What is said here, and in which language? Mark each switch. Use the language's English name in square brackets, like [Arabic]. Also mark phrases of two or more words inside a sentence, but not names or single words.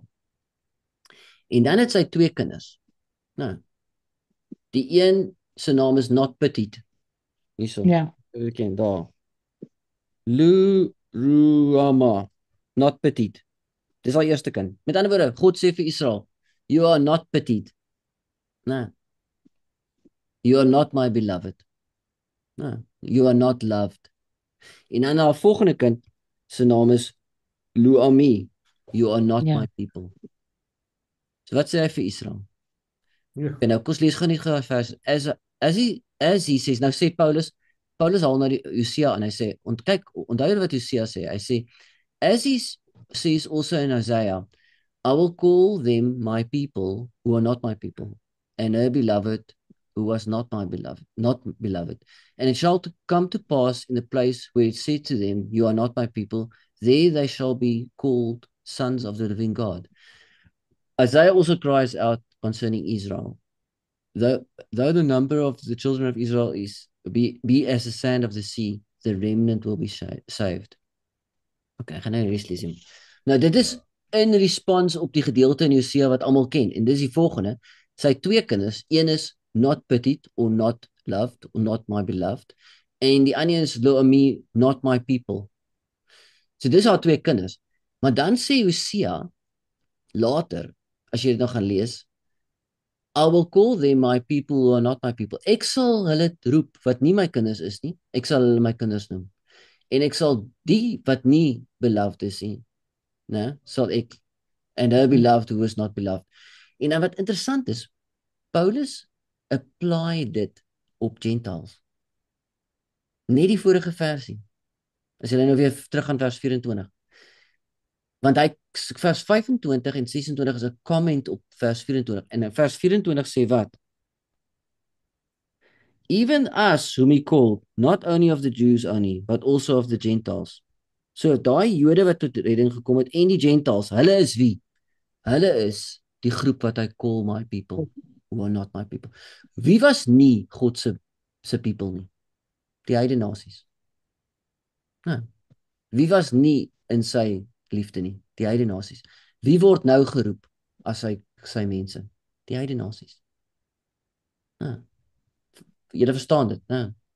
[Afrikaans] En dan het sy 2 kinders. Die een se naam is Not Petit. Hierso. Ja. Ek ken daar. Ruama. Not Petit. Dis haar eerste kind. Met ander woorde, God sê vir Israel, [English] you are not petit. You are not my beloved. You are not loved. [Afrikaans] En dan haar volgende kind se naam is Luami. [English] You are not my people. [Afrikaans] So wat sê hy vir Israel? Ja. En nou kom ons lees gou net gou vers. [English] As he says, [Afrikaans] nou sê Paulus haal na die Hosea en hy sê, onthou wat Hosea sê. Hy sê, [English] as he says also in Isaiah, I will call them my people who are not my people, and her beloved who was not beloved. And it shall come to pass in the place where it said to them, you are not my people, there they shall be called sons of the living God. Isaiah also cries out concerning Israel. Though the number of the children of Israel be as the sand of the sea, the remnant will be saved. [Afrikaans] Ek gaan nou res lees. Nou dit is in respons op die gedeelte in Hosea wat almal ken. En dis die volgende. Sy 2 kinders, een is [English] not petit or not loved or not my beloved, [Afrikaans] en die ander is Lo-ami, [English] not my people. [Afrikaans] So dis haar 2 kinders. Maar dan sê Hosea later, as jy dit nou gaan lees, [English] I will call them my people who are not my people. [Afrikaans] Ek sal hulle roep wat nie my kinders is nie. Ek sal hulle my kinders noem. En ek sal die wat nie beloved is nie, sal ek, [English] and her beloved who is not beloved. [Afrikaans] En wat interessant is, Paulus apply dit op Gentiles. Net die vorige versie. As jy nou weer terug gaan vers 24. Want vers 25 en 26 is 'n comment op vers 24. En vers 24 sê wat? [English] Even us whom he called, not only of the Jews only, but also of the Gentiles. [Afrikaans] So daai Jode wat tot redding gekom het en die Gentiles, hulle is wie? Hulle is die groep wat hy call [English] my people, who are not my people. [Afrikaans] Wie was nie God se people nie? Die heidene nasies. Wie was nie in sy liefde nie? Die heidene nasies. Wie word nou geroep as sy mense? Die heidene nasies. Julle verstaan dit, né?